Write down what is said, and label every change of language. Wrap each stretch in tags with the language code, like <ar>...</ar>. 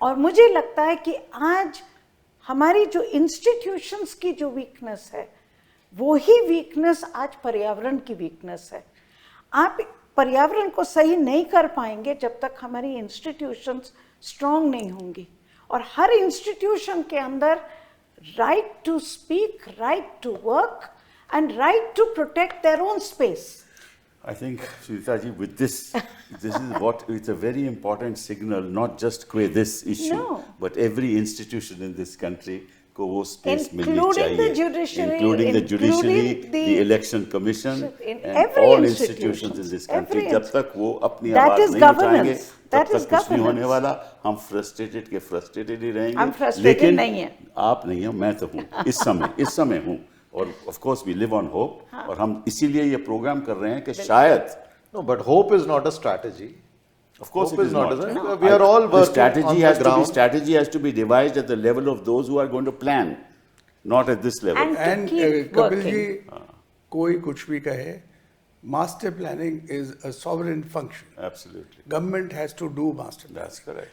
<hi>और मुझे लगता है कि आज हमारी जो इंस्टीट्यूशंस की जो वीकनेस है, वो ही वीकनेस आज पर्यावरण की वीकनेस है। आप पर्यावरण को सही नहीं कर पाएंगे जब तक हमारी इंस्टीट्यूशंस स्ट्रांग नहीं होंगी, और हर इंस्टीट्यूशन के अंदर right to speak, right to work</hi> <en>and right to protect their own space. I think, Sunita ji, with this is what, it's a very important signal, not just this issue, but every institution in this country</en> <hi>को वो space मिलनी चाहिए,</hi> <en>including the judiciary, the election commission, and all institutions in this country.</en> <hi>जब तक वो अपनी आवाज नहीं उठाएंगे, तब तक कुछ नहीं होने वाला। हम frustrated ही रहेंगे, लेकिन आप नहीं हो, मैं तो हूँ इस समय हूँ, और</hi> <en>of course we live on hope,</en> <hi>और हम इसीलिए ये प्रोग्राम कर रहे हैं कि शायद</hi> <en>No, but hope is not a strategy. Of course, it is not. We are all working strategy on the has ground. Strategy has to be devised at the level of those who are going to plan, not at this level. And</en> <hi>Kapil ji, कोई कुछ भी कहे,</hi> <en>master planning is a sovereign function. Absolutely. Government has to do master planning. That's correct.</en>